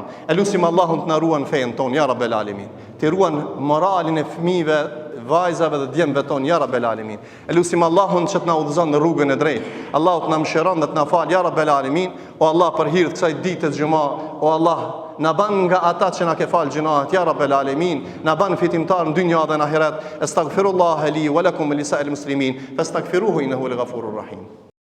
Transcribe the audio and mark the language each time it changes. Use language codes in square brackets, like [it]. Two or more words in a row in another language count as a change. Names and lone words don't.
[sq] E lusim Allahun të na ruan fen ton, [ar] يا رب العالمين. [sq] Të ruan moralin e fëmijëve, vajzave dhe djemve ton, [ar] يا رب العالمين. [sq] E lusim Allahun që të na udhëzon në rrugën e drejtë. Allahu të na mëshiron dhe të na fal, [ar] يا رب العالمين. [sq] O Allah, për hir të kësaj dite xhumë, o Allah, na ban nga ata që na ke fal gjunahet, [ar] يا رب العالمين. [sq] Na ban fitimtar në dynja dhe në ahiret. [ar] أستغفر الله لي ولكم لسائر المسلمين فاستغفروه إنه الغفور الرحيم.